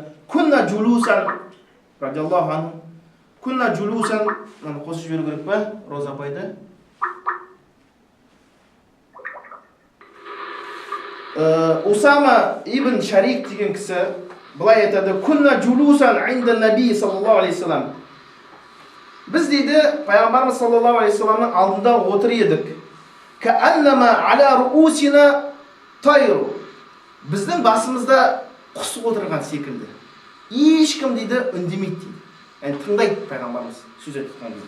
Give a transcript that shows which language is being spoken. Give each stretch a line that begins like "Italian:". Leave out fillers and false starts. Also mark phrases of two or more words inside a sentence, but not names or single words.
Arabic: كنا جلوسا، رضي الله عنه، كنا جلوسا,
Kazakh: мені қосып жіберу керек па, Роза апайды? Усама ибн Шарик деген кісі бұлай айтады:
Arabic: كنا جلوسا عند النبي صلى الله عليه سلام.
Kazakh: Біз дейді, пайғамбарымыз
Arabic: صلى الله عليه
Kazakh: саламның алдында отыр едік.
Arabic: كأنما على رؤوسنا الطير.
Kazakh: Біздің басымызда құс отырған секілді. Ешкім дейді үндемейді дейді. Yani тыңдайды пайғамбарымыз сөз айтқан кезде.